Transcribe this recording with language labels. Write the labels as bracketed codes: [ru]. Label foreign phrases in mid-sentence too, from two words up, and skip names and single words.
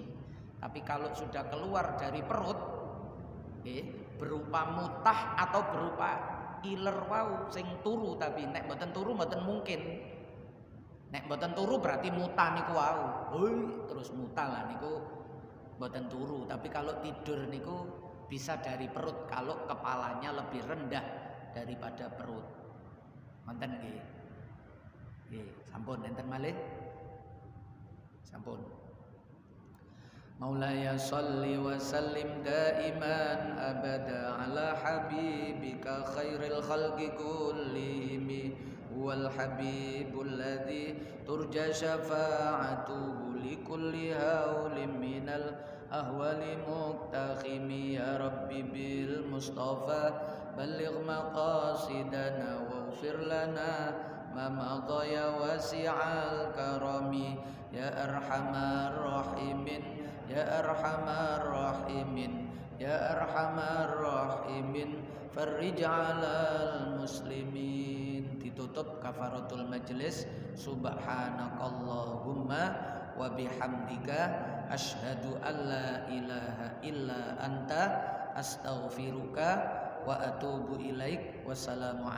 [id] Tapi kalau sudah keluar dari perut berupa mutah atau berupa iler [jv] wau sing turu tapi nek mboten turu mboten mungkin. Nek mboten turu berarti mutah niku wau. Terus mutah lah niku mboten turu. [id] Tapi kalau tidur niku bisa dari perut kalau kepalanya lebih rendah daripada perut. [jv] Wonten nggih. Nggih, sampun enten malih. Sampun. [ar] مولاي صل وسلم دائما أبدا على حبيبك خير الخلق كلهم والحبيب الذي ترجى شفاعته لكل هول من الـ أهوال مقتحم يا رب بالمصطفى بلغ مقاصدنا واغفر لنا ما مضى يا واسع الكرم يا أرحم الراحمين يا أرحم الراحمين يا أرحم الراحمين فرج على المسلمين. Ditutup كفارة المجلس سبحانك اللهم وبحمدك أشهد أن لا إله إلا أنت أستغفرك وأتوب إليك.